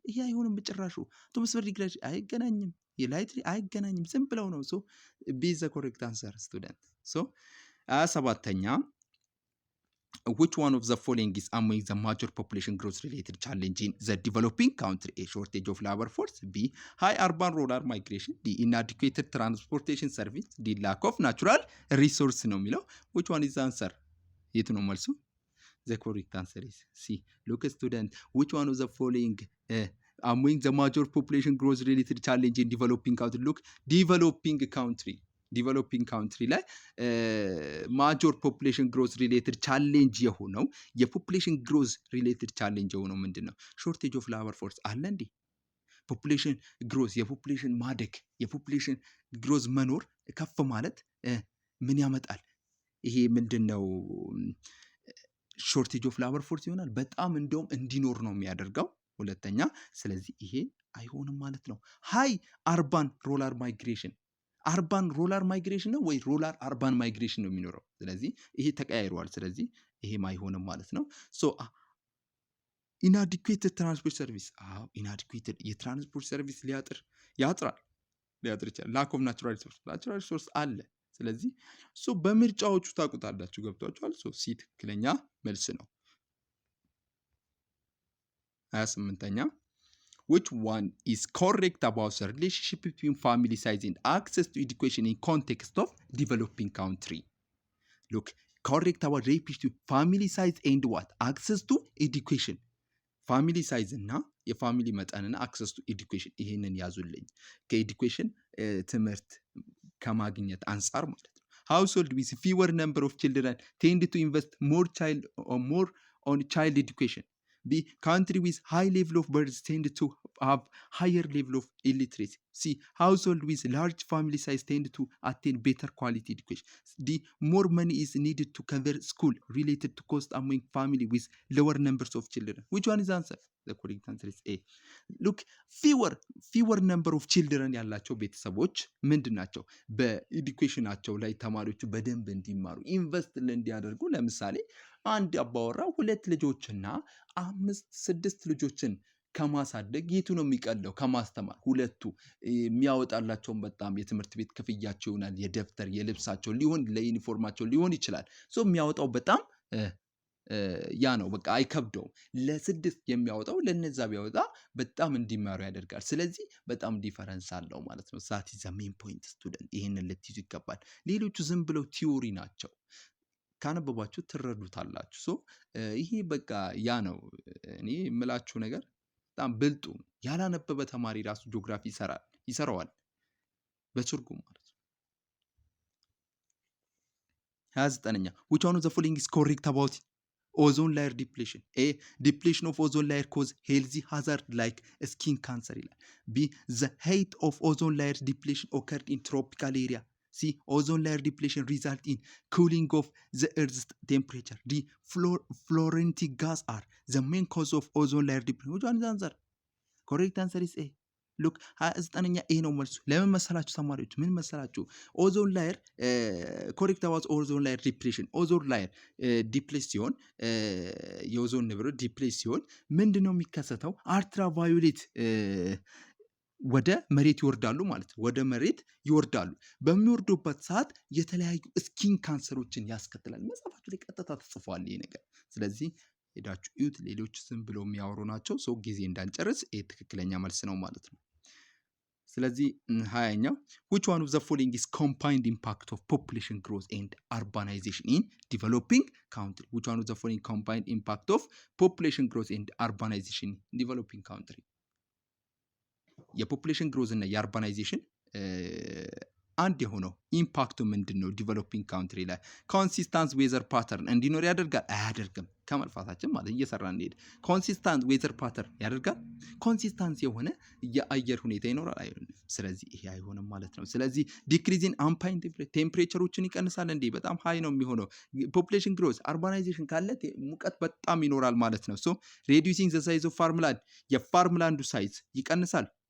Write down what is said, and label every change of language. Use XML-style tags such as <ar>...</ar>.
<am>ይሄ አይሆንም በጭራሹ። አቶሞስፌር ዲግራዴሽን አይገናኝም። የላይትሪ አይገናኝም። ዝም ብለው ነው።</am> <en>ሶ ቢ ዘ ኮሬክት አንሰር ስቱደንት። ሶ 27ኛ which one of the following is among the major population growth related challenge in the developing country? A shortage of labor force, B high urban rural migration, D inadequate transportation service, D lack of natural resource</en> <am>ነው የሚለው።</am> <en>which one is the answer?</en> <am>የቱ ነው መልሱ?</am> <en>The correct answer is C. Look student, which one of the following among the major population growth related challenge in developing country?</en> <am>Look, ዲቨሎፒንግ ካውንትሪ ላይ ማጆር ፖፑሌሽን ግሮዝ ሪሌትድ ቻሌንጅ የሆነው የፖፑሌሽን ግሮዝ ሪሌትድ ቻሌንጅ የሆነው ምንድን ነው? ሾርቴጅ ኦፍ ላበር ፎርስ አለ እንዴ? ፖፑሌሽን ግሮዝ፣ የፖፑሌሽን ማደግ፣ የፖፑሌሽን ግሮዝ መኖር ከፍ ማለት ምን ያመጣል? ይሄ ምንድን ነው? ሾርቴጅ ኦፍ ላበር ፎርስ ይሆናል። በጣም እንደውም እንዲኖር ነው የሚያደርገው። ሁለተኛ፣ ስለዚህ ይሄ አይሆንም ማለት ነው። ሃይ አርባን ሩራል ማይግሬሽን፣ አርባን ሩራል ማይግሬሽን ነው ወይ ሩራል አርባን ማይግሬሽን ነው የሚኖረው? ስለዚህ ይሄ ተቀያይሯል። ስለዚህ ይሄም አይሆንም ማለት ነው። ሶ ኢናዲኩዌትድ ትራንስፖርት ሰርቪስ፣ ኢናዲኩዌትድ የትራንስፖርት ሰርቪስ ያጥራል ይችላል። ላክ ኦፍ ናቹራል ሪሶርስ አለ። ስለዚህ በምርጫዎቹ ታውቁታላችሁ። ገብቷችኋል? ሲ ትክክለኛ መልስ ነው።</am> <en>28ኛ which one is correct about the relationship between family size and access to education in context of developing country? Look, correct about relationship family size and what? Access to education.</en> <am>ፋሚሊ ሳይዝ እና የፋሚሊ መጠንና አክሰስ ቱ ኤዱኬሽን ይህንን ያዙልኝ። ከኤዱኬሽን ትምህርት ከማግኘት አንጻር ማለት ነው።</am> <en>ሃውስሆልድ ዊዝ ፊወር ነምበር ኦፍ ችልድረን ቴንድ ቱ ኢንቨስት ሞር ኦን ቻይልድ ኤዱኬሽን።</en> <am>B.</am> <en>Country with high level of births tend to have higher level of illiteracy. C. Household with large family size tend to attain better quality education. D. More money is needed to cover school related to cost among family with lower numbers of children. Which one is the answer? The correct answer is A. Look, fewer number of children</en> <am>ያላቸው ቤተሰቦች ምንድን ናቸው? በኤዱኬሽናቸው ላይ ተማሪዎቹ በደንብ እንዲማሩ ኢንቨስት እንዲያደርጉ። ለምሳሌ አንድ አባወራ 2 ልጆችና 5-6 ልጆችን ከማሳደግ የቱ ነው የሚቀለው? ከማስተማር ሁለቱ የሚያወጣላቸውን በጣም የትምህርት ቤት ክፍያቸው ይሆናል፣ የደብተር የልብሳቸው ሊሆን ለዩኒፎርማቸው ሊሆን ይችላል። የሚያወጣው በጣም ያ ነው። በቃ አይከብደውም። ለ6 የሚያወጣው ለነዛ ቢያወጣ በጣም እንዲማሩ ያደርጋል። ስለዚህ በጣም ዲፈረንስ አለው ማለት ነው።</am> <en>ዛት ኢዝ ዘ ሜን ፖይንት ስቱደንት።</en> <am>ይሄንን ልትይዙ ይገባል። ሌሎቹ ዝም ብለው ቲዮሪ ናቸው። ካነበባችሁ ትረዱታላችሁ። ይሄ በቃ ያ ነው እኔ የምላችሁ ነገር። በጣም ብልጡ ያላነበበ ተማሪ ራሱ ጂኦግራፊ ይሰራዋል በትርጉም ማለት ነው። 29ኛ</am> <en>which one of the following is correct about ozone layer depletion? A. Depletion of ozone layer cause health hazard like skin cancer ይላል። B. The height of ozone layer depletion occurred in tropical area. C. Ozone layer depletion result in cooling of the earth's temperature. D. Fluorinated gas are the main cause of ozone layer depletion. Which one is the answer? Correct answer is A.</en> <am>ሉክ 29ኛ ኤ ነው መልሱ። ለምን መሰላችሁ ተማሪዎች? ምን መሰላችሁ? ኦዞን ላየር ኮሬክት አባውት ኦዞን ላየር ዲፕሌሽን። ኦዞን ላየር ዲፕሌስ ሲሆን የኦዞን ንብረት ዲፕሌስ ሲሆን ምንድን ነው የሚከሰተው? አልትራቫዮሌት ወደ መሬት ይወርዳሉ ማለት ነው። ወደ መሬት ይወርዳሉ። በሚወርዱበት ሰዓት የተለያዩ ስኪን ካንሰሮችን ያስከትላል። መጽሐፋችሁ ላይ ቀጥታ ተጽፏል ይሄ ነገር። ስለዚህ ሄዳችሁ እዩት። ሌሎች ዝም ብለው የሚያወሩ ናቸው። ሰው ጊዜ እንዳንጨርስ ይሄ ትክክለኛ መልስ ነው ማለት ነው። ስለዚህ 20ኛው</am> <en>which one of the following is combined impact of population growth and urbanization in developing country? Which one of the following combined impact of population growth and urbanization in developing country?</en> <am>የፖፑሌሽን ግሮዝ እና የአርባናይዜሽን አንድ የሆነው ኢምፓክቱ ምንድን ነው? ዲቨሎፒንግ ካውንትሪ ላይ ኮንሲስታንት ዌዘር ፓተርን እንዲኖር ያደርጋል? አያደርግም። ከመልፋታችን ማለት እየሰራ እንሄድ ኮንሲስታንት ዌዘር ፓተርን ያደርጋል? ኮንሲስታንት የሆነ የአየር ሁኔታ ይኖራል? አይሆንም። ስለዚህ ይሄ አይሆንም ማለት ነው። ስለዚህ ዲክሪዚን አምፓይን ቴምፕሬቸሮችን ይቀንሳል። እንዴ በጣም ሃይ ነው የሚሆነው። ፖፑሌሽን ግሮዝ አርባናይዜሽን ካለ ሙቀት በጣም ይኖራል ማለት ነው።</am> <en>ሶ ሬዲዩሲንግ ዘ ሳይዝ ኦፍ ፋርምላንድ</en> <am>የፋርምላንዱ ሳይዝ ይቀንሳል?</am>